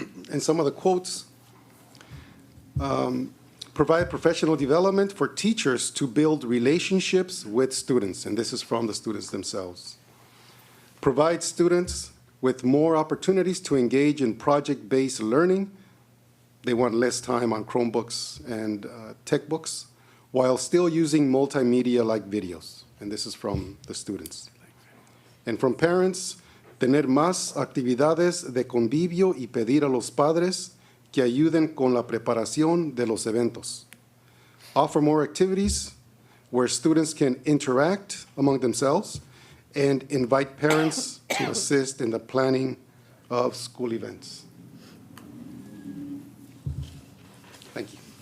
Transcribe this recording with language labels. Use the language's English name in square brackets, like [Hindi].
[English] And some of the quotes, provide professional development for teachers to build relationships with students, and this is from the students themselves. Provide students with more opportunities to engage in project-based learning. They want less time on Chromebooks and tech books, while still using multimedia like videos, and this is from the students. And from parents, [Spanish] tener más actividades de convivio y pedir a los padres que ayuden con la preparación de los eventos. [English] Offer more activities where students can interact among themselves and invite parents to assist in the planning of school events. Thank you.